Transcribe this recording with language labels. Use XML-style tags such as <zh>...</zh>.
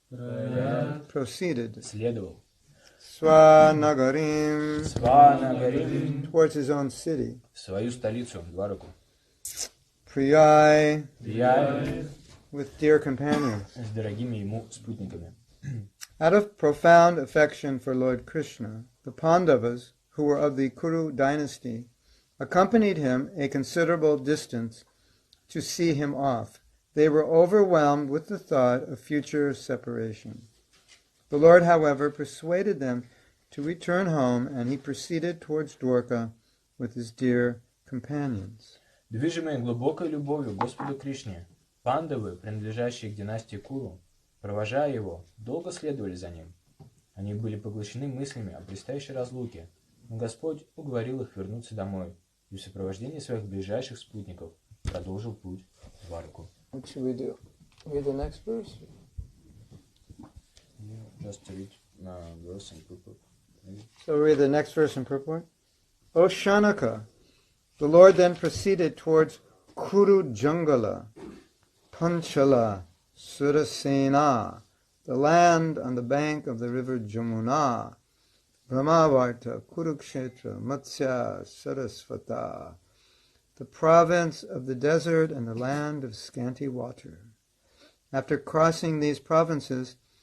<sa>Prayat.</sa> <en>Proceeded.</en> <ru>Следовал.</ru> <sa>Swa-nagarīm. Sva-nagarīm.</sa> <en>Towards his own city.</en> <ru>В свою столицу, Двараку.</ru> <sa>Priyai. Priyai.</sa> <en>With dear companions.</en> <ru>С дорогими ему спутниками.</ru> <en>Out of profound affection for Lord Krishna, the Pandavas, who were of the Kuru dynasty, accompanied him a considerable distance to see him off. They were overwhelmed with the thought of future separation. The Lord, however, persuaded them to return home, and he proceeded towards Dwarka with his dear companions.</en> <ru>Движимые глубокой любовью к Господу Кришне, пандавы, принадлежащие к династии Куру, провожая его, долго следовали за ним. Они были поглощены мыслями о предстоящей разлуке, но Господь уговорил их вернуться домой и в сопровождении своих ближайших спутников продолжил путь в Двараку.</ru> <en>What should we do? Read the next verse? Just to read verse and purport. So read the next verse in purport. O Shanaka, the Lord then proceeded towards Kuru Jangala, Panchala, Surasena, the land on the bank of the river Jamuna, Brahmavarta, Kurukshetra, Matsya, Sarasvata, the province of the desert and the land of scanty water. After crossing these provinces,</en>